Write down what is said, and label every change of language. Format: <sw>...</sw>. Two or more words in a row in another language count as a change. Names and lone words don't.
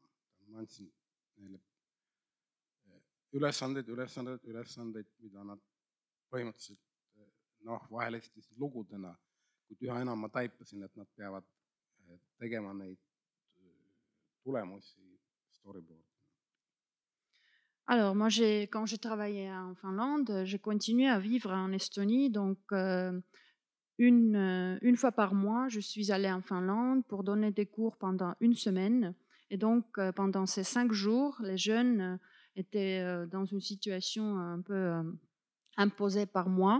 <et>Ma andsin neile ülesandeid, mida nad põhimõtteliselt vahel esitasid lugudena, kuid üha enam ma taipasin, et nad peavad tegema neid tulemusi storyboard.</et> <fr>Alors, moi, quand j'ai travaillé en Finlande, j'ai continué à vivre en Estonie. Donc, une fois par mois, je suis allée en Finlande pour donner des cours pendant 1 semaine. Et donc, pendant ces 5 jours, les jeunes étaient dans une situation un peu imposée par moi.</fr>